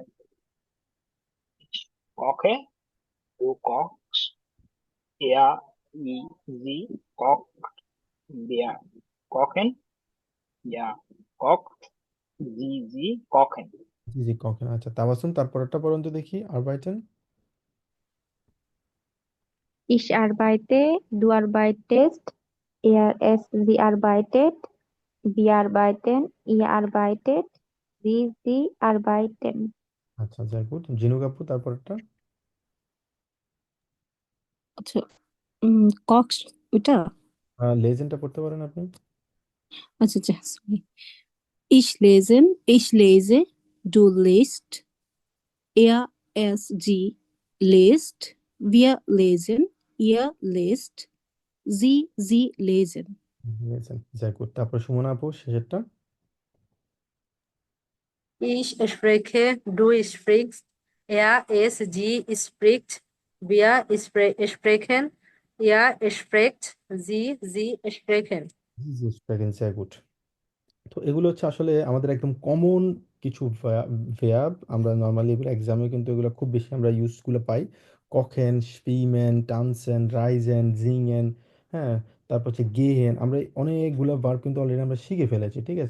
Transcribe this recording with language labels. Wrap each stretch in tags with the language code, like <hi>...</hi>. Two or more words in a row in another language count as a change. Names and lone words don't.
<de>koche, du kochst, er es sie kocht, wir kochen, ihr kocht, sie Sie kochen. sie Sie kochen,</de> <bn>আচ্ছা তাবাসুম তারপরটা পর্যন্ত দেখি আরবাইটেন।</bn> <de>Ich arbeite, du arbeitest, sie arbeitet, wir arbeiten, ihr arbeitet, sie arbeiten.</de> <bn>আচ্ছা</bn> <de>sehr gut,</de> <bn>জিনুক আপু তারপরটা। আচ্ছা, কক্স ওটা। লেজেন্ডটা পড়তে পারেন আপনি। আচ্ছা আচ্ছা, sorry.</bn> <de>Ich lese, du liest, sie liest, wir lesen, ihr lest, sie lesen.</de> <bn>লেজেন্ড,</bn> <de>sehr gut.</de> <bn>তারপর সুমনা আপু শেষেরটা।</bn> <de>Ich spreche, du sprichst, sie spricht, wir sprechen, ihr spricht, sie sprechen.</de> <bn>জি জি</bn> <de>sehr gut.</de> <bn>তো এগুলো হচ্ছে আসলে আমাদের একদম কমন কিছু ভেয়াব, আমরা নর্মালি এগুলো এক্সামে কিন্তু এগুলো খুব বেশি আমরা ইউজগুলো পাই।</bn> <de>kochen, schwimmen, tanzen, reisen, singen,</de> <bn>হ্যাঁ, তারপর হচ্ছে গেহেন, আমরা অনেকগুলো ভার্ব কিন্তু অলরেডি আমরা শিখে ফেলেছি, ঠিক আছে?</bn>